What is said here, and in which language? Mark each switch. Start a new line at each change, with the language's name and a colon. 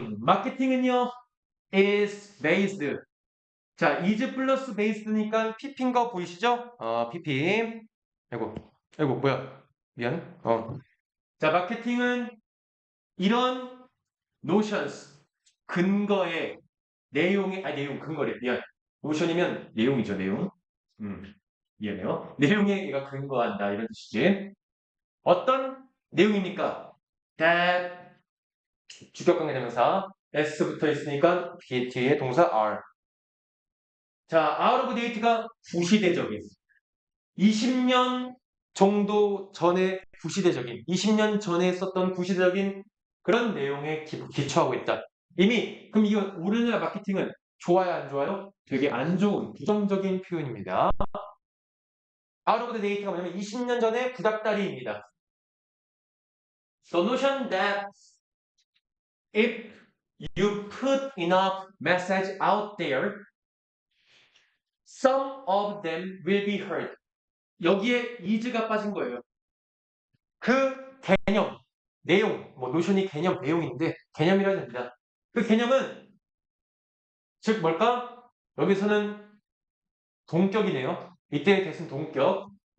English: 마케팅은요, is based.
Korean: 자, is 플러스 based니까 pp인 거 보이시죠? pp. 아이고, 뭐야. 미안. 자, 마케팅은 이런 notions, 근거의 근거래. 미안. 노션이면 내용이죠, 내용. 미안해요. 내용에 얘가 근거한다, 이런 뜻이지. 어떤 내용입니까? that, 주격관계대명사, s 붙어 있으니까 뒤에 동사 are. 자, out of date 가 구시대적인. 20년 정도 전에 구시대적인, 20년 전에 썼던 구시대적인 그런 내용에 기초하고 있다. 이미, 그럼 이거 우리나라 마케팅은 좋아요, 안 좋아요? 되게 안 좋은, 부정적인 표현입니다. out of the date 가 뭐냐면 20년 전에 구닥다리입니다.
English: The notion that if you put enough message out there, some of them will be heard.
Korean: 여기에 is가 빠진 거예요. 그 개념, 내용, 노션이 개념, 내용인데 개념이라 해야 됩니다. 그 개념은 즉 뭘까? 여기서는 동격이네요. 이때의 대신 동격.